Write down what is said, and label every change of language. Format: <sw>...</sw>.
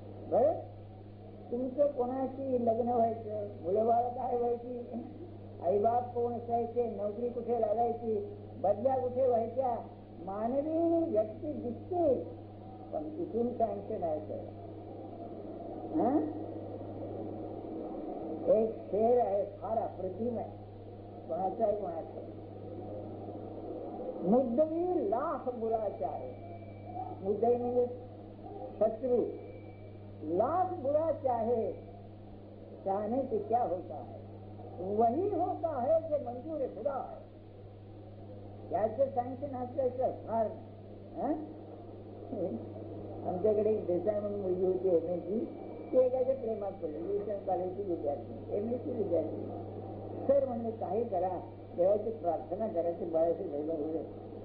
<mr>बरं, तुमचं कोणाशी लग्न व्हायचं, मुलं बाळ काय व्हायची, आईबाप कोण असायचे, नोकरी कुठे लागायची, बदल्या कुठे व्हायच्या, मानवी व्यक्ती दिसते, पण तिथून सँक्शन आहे सगळं. एक शेर आहे फार अप्रतिम आहे, कोणाचा आहे कोणाचं.</mr> <hi>मुद्दई लाख बुरा चाहे, मुद्दई</hi> <mr>म्हणजे शत्रु,</mr> <hi>लाख बुरा चाहे, चाहने से क्या होता है, वही होता है जो मंजूर खुदा है.</hi> <mr>याचं सँक्शन असल्याचं फार नाही. आमच्याकडे एक देसाई म्हणून मुलगी होती एमएची, ती एकाच्या प्रेमात पडली, विशाल कॉलेजची विद्यार्थी, एमएची विद्यार्थी. सर म्हणले काही करा, देवाची प्रार्थना करायची, बाळाचे भैया होईल.</mr>